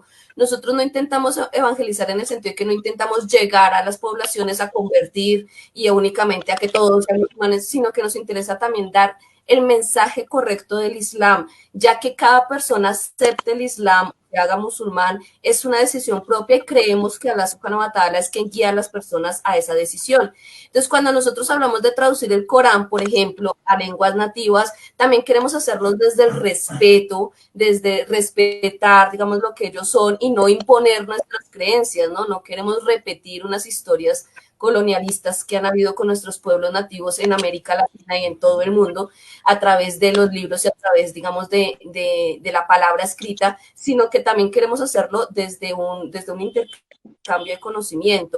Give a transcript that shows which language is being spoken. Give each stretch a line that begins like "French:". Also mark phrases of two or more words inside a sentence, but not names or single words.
Spanish: Nosotros no intentamos evangelizar en el sentido de que no intentamos llegar a las poblaciones a convertir y únicamente a que todos sean musulmanes, sino que nos interesa también dar el mensaje correcto del Islam, ya que cada persona acepte el Islam, se haga musulmán, es una decisión propia y creemos que
Arabic: الله سبحانه وتعالى
Spanish: es quien guía a las personas a esa decisión. Entonces, cuando nosotros hablamos de traducir el Corán, por ejemplo, a lenguas nativas, también queremos hacerlo desde el respeto, desde respetar, digamos, lo que ellos son y no imponer nuestras creencias, ¿no? No queremos repetir unas historias colonialistas que han habido con nuestros pueblos nativos en América Latina y en todo el mundo, a través de los libros y a través, digamos, de la palabra escrita, sino que también queremos hacerlo desde un intercambio de conocimiento.